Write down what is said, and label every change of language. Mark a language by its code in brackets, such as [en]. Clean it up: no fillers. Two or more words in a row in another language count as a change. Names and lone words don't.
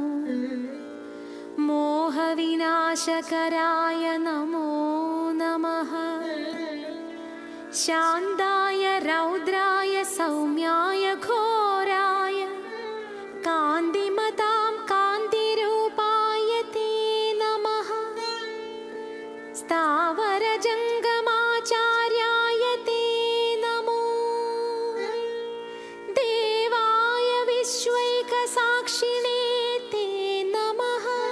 [sa] മോഹവിനാശകരായ നമോ നമഃ. ശാന്തായ രൗദ്രായ സൗമ്യായ ഘോരായ കാന്തിമതാം കാന്തിരൂപായ തേ നമഃ. जङ्गमाचार्याय ते नमो देवाय विश्वैकसाक्षिणे ते नमः